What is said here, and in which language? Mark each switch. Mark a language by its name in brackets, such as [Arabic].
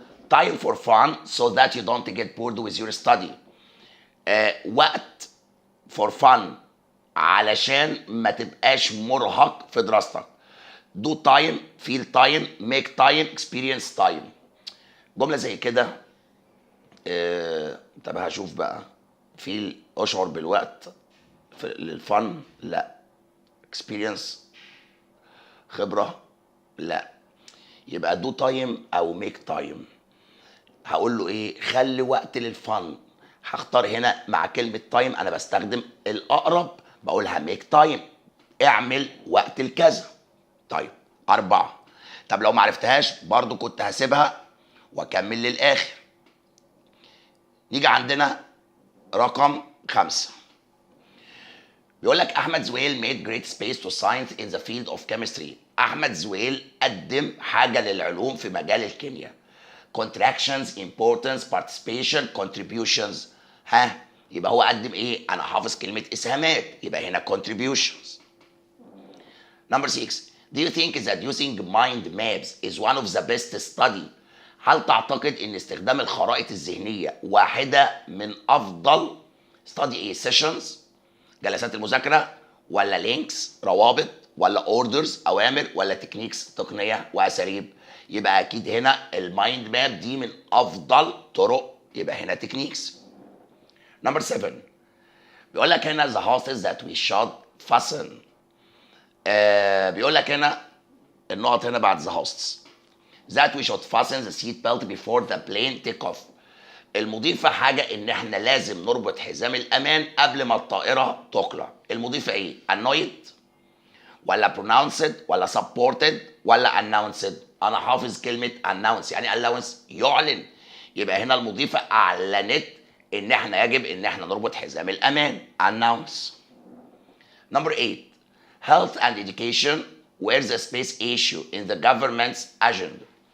[English] time for fun so that you don't get bored with your study. [Arabic] وقت [English] for fun [Arabic] علشان ما تبقاش مرهق في دراستك. [English] do time, feel time, make time, experience time. [Arabic] جملة زي كده. طب هشوف بقى. feel اشعر بالوقت للفن لا. experience خبرة لا. يبقى [English] do time [Arabic] او [English] make time. [Arabic] هقول له ايه؟ خلي وقت للفن. هختار هنا مع كلمة تايم انا بستخدم الاقرب، بقولها ميك تايم، اعمل وقت الكذا. طيب 4. طب لو ما عرفتهاش برضو كنت هسيبها واكمل للاخر. نيجي عندنا رقم 5. بيقول لك احمد زويل [English] made great space to science in the field of chemistry. [Arabic] احمد زويل قدم حاجة للعلوم في مجال الكيمياء. [English] contractions, importance, participation, contributions. [Arabic] ها يبقى هو قدم ايه؟ انا حافظ كلمة اسهامات، يبقى هنا contributions. [English] Number 6. Do you think that using mind maps is one of the best study? [Arabic] هل تعتقد ان استخدام الخرائط الذهنية واحدة من افضل study ايه؟ sessions جلسات المذاكرة، ولا links روابط، ولا orders اوامر، ولا techniques تقنية واساليب؟ يبقى اكيد هنا المايند ماب دي من افضل طرق، يبقى هنا تكنيكس. [English] Number 7. [Arabic] بيقول لك هنا [English] the hostess that we should fasten. [Arabic] بيقول لك هنا النقط هنا بعد [English] the hostess that we should fasten the seat belt before the plane take off. [Arabic] المضيفة حاجة ان احنا لازم نربط حزام الامان قبل ما الطائرة تقلع. المضيفة ايه؟ annoyed ولا pronounced ولا supported ولا announced؟ انا حافظ كلمه announce يعني allowance يعلن، يبقى هنا المضيفه اعلنت ان احنا يجب ان احنا نربط حزام الامان announce. [English] Number 8. health and education were the space issue in the government's agenda.